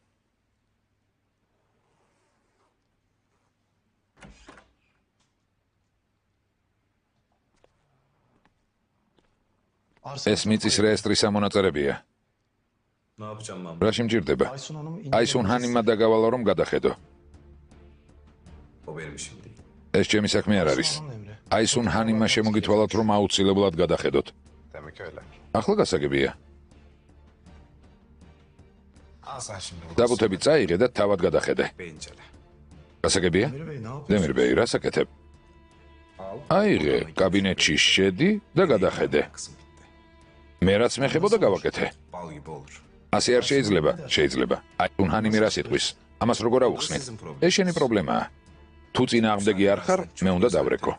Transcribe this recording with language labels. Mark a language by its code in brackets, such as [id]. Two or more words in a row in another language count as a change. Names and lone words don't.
[ka] ეს მიწის რეესტრის ამონაწერებია. [tr] Ne yapacağım ben? [ka] რა შემჭირდება? აისუნ ჰანიმმა დაგავალო რომ გადახედო. [tr] O benim işim değil. [ka] ეს ჩემი საქმე არ არის. აისუნ ჰანიმმა შემოგითვალათ რომ აუცილებლად გადახედოთ. [tr] Demek öyle. [ka] ახლა გასაგებია. [tr] Al sen şimdi bunu. [ka] დაბუთები წაიღე და თავად გადახედე. Beyincele. გასაგებია? [tr] Demir Bey ne yapıyorsun? [ka] დემირ ბეი, რა საკეთებ? [tr] Al. [ka] აიღე, კაბინეტში შედი და გადახედე. [tr] Kısım bitti. [ka] მე რაც მეხებოდა გავაკეთე. [tr] Bal gibi olur. [ka] ასე არ შეიძლება? შეიძლება. აისუნ ჰანიმი რა სიტყვის? ამას როგორ ავუხსნით? ეს შენი პრობლემაა. თუ წინააღმდეგი არ ხარ, მე უნდა დავრეკო.